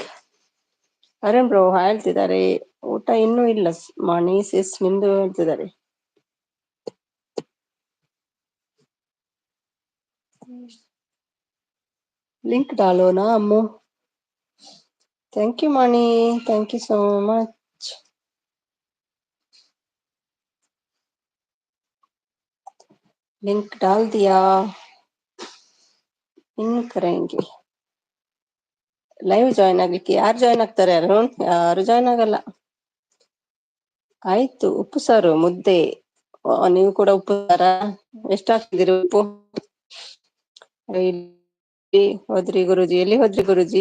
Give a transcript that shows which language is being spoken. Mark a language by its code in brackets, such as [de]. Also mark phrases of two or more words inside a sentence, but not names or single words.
[kn] ಅರುಣ್ ಬ್ರೋ ಹೇಳ್ತಿದ್ದಾರೆ. ಊಟ ಇನ್ನೂ ಇಲ್ಲ ಮಣಿ ಸಿಸ್, ನಿಮ್ದು ಹೇಳ್ತಿದ್ದಾರೆ. [hi] लिंक डालोना अम्मु? [en] Thank you Mani, thank you so much. [hi] लिंक डाल दिया, इन करेंगे। [en] live join [kn] ಆಗ್ಲಿಕ್ಕೆ ಯಾರು ಜಾಯ್ನ್ ಆಗ್ತಾರೆ? ಅರುಣ್, ಯಾರು ಜಾಯ್ನ್ ಆಗಲ್ಲ. ಆಯ್ತು, ಉಪ್ಪು ಸಾರು ಮುದ್ದೆ. ನೀವು ಕೂಡ ಉಪ್ಪು ಸಾರ? ಎಷ್ಟು ಹಾಕ್ತಿದ್ದೀರಿ ಉಪ್ಪು? ಎಲ್ಲಿ ಹೋದ್ರಿ ಗುರುಜಿ? ಎಲ್ಲಿ ಹೋದ್ರಿ ಗುರುಜಿ?